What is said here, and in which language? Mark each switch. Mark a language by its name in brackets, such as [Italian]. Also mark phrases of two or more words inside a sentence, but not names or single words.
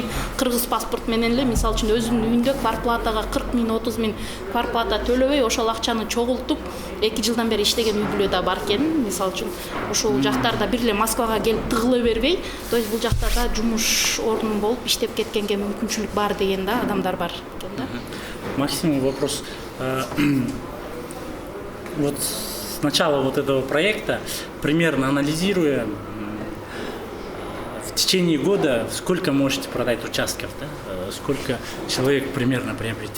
[Kyrgyz] Кыргыз паспорт менен эле мисалы үчүн өзүнүн үйүндө квартплатага 40 миң, 30 миң квартплата төлөбөй ошол акчаны чогултуп 2 жылдан бери иштеген үй бүлө да бар экен. Мисалы үчүн ушул жактарда бир эле Москвага келип тыгыла бербей, [Russian] то есть [Kyrgyz] бул жактарда жумуш орну болуп иштеп кеткенге мүмкүнчүлүк бар деген да адамдар бар экен да. [Russian] Максимум вопрос. Вот с начала вот этого проекта, примерно анализируя, в течение года сколько можете продать участков, да? Сколько человек примерно приобретет?